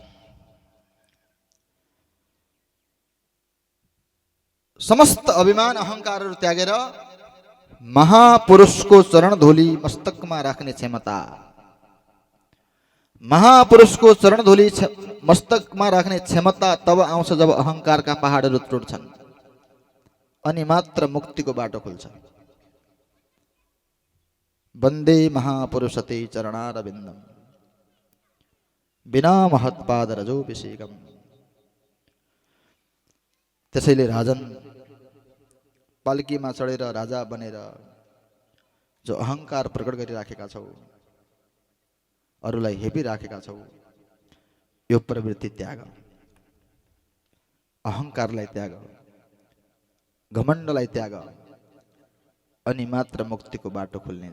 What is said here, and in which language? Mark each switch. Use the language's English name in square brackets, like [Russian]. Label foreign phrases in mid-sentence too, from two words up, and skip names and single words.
[Nepali] समस्त अभिमान अहंकारहरू त्यागेर महापुरुषको चरण धूली मस्तकमा राख्ने क्षमता, महापुरुषको चरण धूली मस्तकमा राख्ने क्षमता तब आउँछ जब अहंकारका पहाडहरू टुट्छन्, अनि मात्र मुक्तिको बाटो खुल्छ। [Sanskrit] वंदे महापुरुषते चरणारविंदम बिना महत्पाद रजोभिषेकम। [Nepali] त्यसैले राजन पालकीमा चढेर राजा बनेर जो अहंकार प्रकट गरिराखेका छौ, अरूलाई हेपिराखेका छौ, यो प्रवृत्ति त्याग, अहंकारलाई त्याग, घमण्डलाई त्याग, अनि मात्र मुक्तिको बाटो खुल्नेछ।